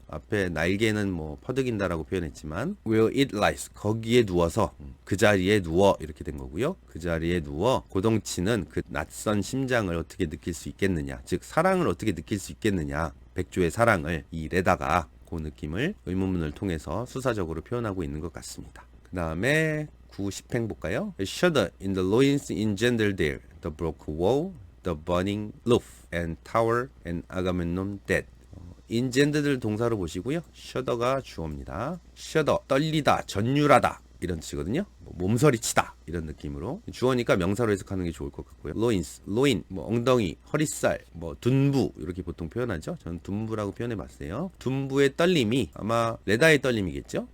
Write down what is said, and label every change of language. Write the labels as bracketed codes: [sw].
[ko] 앞에 날개는 뭐 퍼득인다라고 표현했지만 where it lies, 거기에 누워서, 그 자리에 누워, 이렇게 된 거고요. 그 자리에 누워 고동치는 그 낯선 심장을 어떻게 느낄 수 있겠느냐, 즉 사랑을 어떻게 느낄 수 있겠느냐, 백조의 사랑을 이 레다가 그 느낌을 의문문을 통해서 수사적으로 표현하고 있는 것 같습니다. 그 다음에 9, 10행 볼까요? [en] A shudder in the loins engendered there, the broken wall, the burning roof, and tower, and Agamemnon dead. [ko] engendered 동사로 보시고요. shudder가 주어입니다. shudder, 떨리다, 전율하다, 이런 뜻이거든요. 몸서리치다, 이런 느낌으로. 주어니까 명사로 해석하는 게 좋을 것 같고요. loins, loin, 뭐 엉덩이, 허리살, 뭐 둔부, 이렇게 보통 표현하죠. 저는 둔부라고 표현해 봤어요. 둔부의 떨림이 아마 레다의 떨림이겠죠.